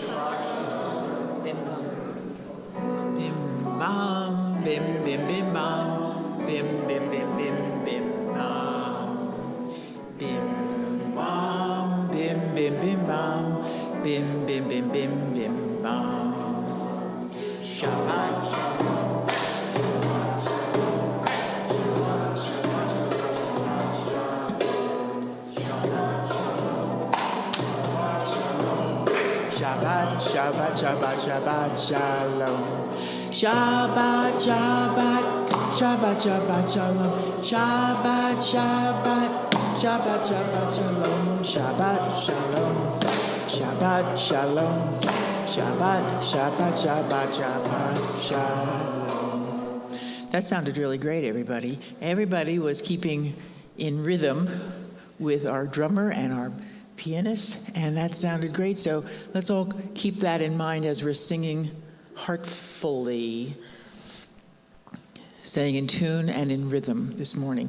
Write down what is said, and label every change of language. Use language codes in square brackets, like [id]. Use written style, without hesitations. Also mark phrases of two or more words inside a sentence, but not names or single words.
[he] Bim bam, bim bim bim bam, bim bim bim bim bim bam, bim bam, bim bim bim bam, bim bim bim bim bim bam. שבת שלום. שבת שבת שבת שלום. שבת שבת שבת שבת שלום. שבת שבת שבת שבת שלום. שבת שלום שבת שלום. שבת שבת שבת שבת שלום. [en] That sounded really great, everybody. Everybody was keeping in rhythm with our drummer and our pianist, and that sounded great. So let's all keep that in mind as we're singing heartfully, staying in tune and in rhythm this morning.